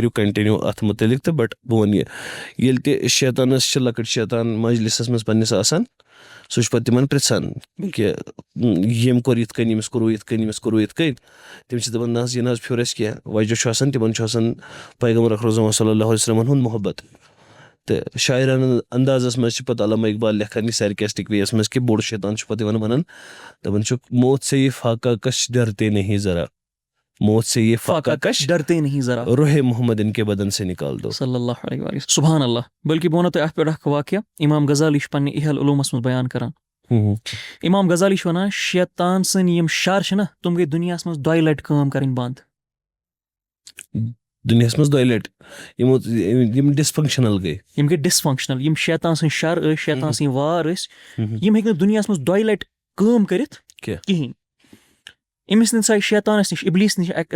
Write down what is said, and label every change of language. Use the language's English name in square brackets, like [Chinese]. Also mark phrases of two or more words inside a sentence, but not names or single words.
[Kashmiri] کٔرِو کنٹِنیوٗ اتھ مُتعلِق تہٕ بٹ بہٕ وَنہٕ یہِ ییٚلہِ تہِ شیطانس چھِ لۄکٕٹۍ شیطان مجلِسس منٛز پننِس آسان سُہ چھُ پتہٕ تِمن پرژھان کہِ ییٚمۍ کوٚر یِتھ کٔنۍ ییٚمِس کوٚروٕ یِتھ کٔنۍ ییٚمِس کوٚروٕ یِتھ کٔنۍ تِم چھِ دپان نہ حظ یہِ نہ حظ پھیوٗر اَسہِ کینٛہہ وجہ چھُ آسان تِمن چھُ آسان پیغمبر اکرم [Arabic] صلی اللہ علیہ وسلمن [Kashmiri] ہُنٛد محبت تہٕ شاعرانہٕ اندازس منٛز چھِ پتہٕ علامہ اقبال لیکھان یہِ [English] sarcastic way [Kashmiri] یس منٛز کہِ بوٚڑ شیطان چھُ پتہٕ یِوان ونان دپان چھُکھ [Urdu] موت سے یہ فاقہ کش ڈرتے نہیں ذرا موت سے یہ فاقہ کش ڈرتے نہیں ذرا روح محمد ان کے بدن سے نکال دو [Arabic] صلی اللہ علیہ وسلم سبحان اللہ [Kashmiri] بلکہ بہٕ وَنو تۄہہِ اَتھ پٮ۪ٹھ اکھ واقعہ امام غزالی چھُ پننہِ احیاء العلوٗمس منٛز بیان کران امام غزالی چھُ وَنان شیطان سٕنٛدۍ یِم شر چھِنہ تِم گٔے دُنیاہس منٛز 2 لٹہِ کٲم کرٕنۍ بنٛد دُنیاہس منٛز 2 لٹہِ یِم ڈِسفنٛکشنل گٔے یِم گٔے ڈِسفنٛکشنل یِم شیطان سٕنٛدۍ شر ٲسۍ شیطان سٕنٛدۍ وار ٲسۍ یِم ہیٚکۍ نہٕ دُنیاہس منٛز 2 لٹہِ کٲم کٔرِتھ کِہینۍ أمِس نِش آیہِ شیطانس نِش اِبلیٖس نِش اکہِ